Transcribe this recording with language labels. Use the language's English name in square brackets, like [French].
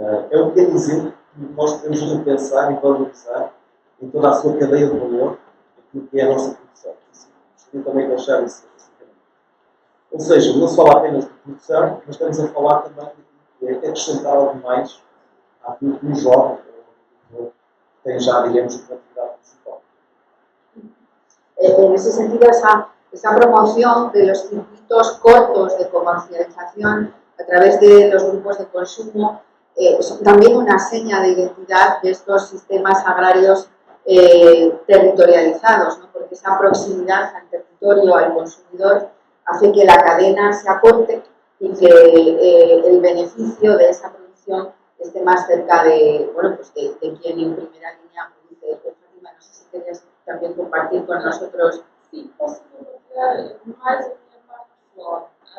[Portuguese] É um pequeno exemplo que nós podemos repensar e valorizar em toda a sua cadeia de valor aquilo que é a nossa produção. Gostaria também de deixar isso assim. Ou seja, não se fala apenas de produção, mas estamos a falar também de acrescentar algo mais àquilo que um jovem tem já, digamos, como atividade principal. [Spanish] En ese sentido, esa promoción de los circuitos cortos de comercialización a través de los grupos de consumo son también una seña de identidad de estos sistemas agrarios territorializados, ¿no? Porque esa proximidad al territorio, al consumidor, hace que la cadena se acorte y que el beneficio de esa producción esté más cerca de, bueno, pues de quien en primera línea produce. Fátima, no sé si querías también compartir con nosotros. [Portuguese] Sim, posso compartilhar mais a minha parte pessoal.